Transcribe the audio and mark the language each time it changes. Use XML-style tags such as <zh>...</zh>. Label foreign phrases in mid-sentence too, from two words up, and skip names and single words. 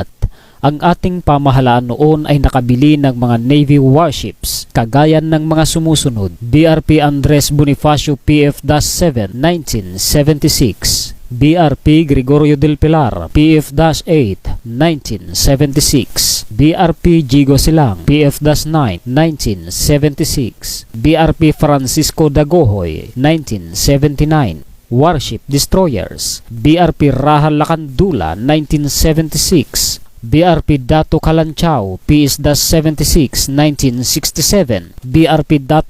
<tl>Ang ating pamahalaan noon ay nakabili ng mga Navy warships kagaya ng mga sumusunod: BRP Andres Bonifacio PF-7 1976, BRP Gregorio del Pilar PF-8 1976, BRP Gigo Silang PF-9 1976, BRP Francisco Dagohoy 1979. Warship Destroyers: BRP Rahal Lacandula 1976, BRP Dato Kalanchaw PS-76 1967, BRP Dato</tl>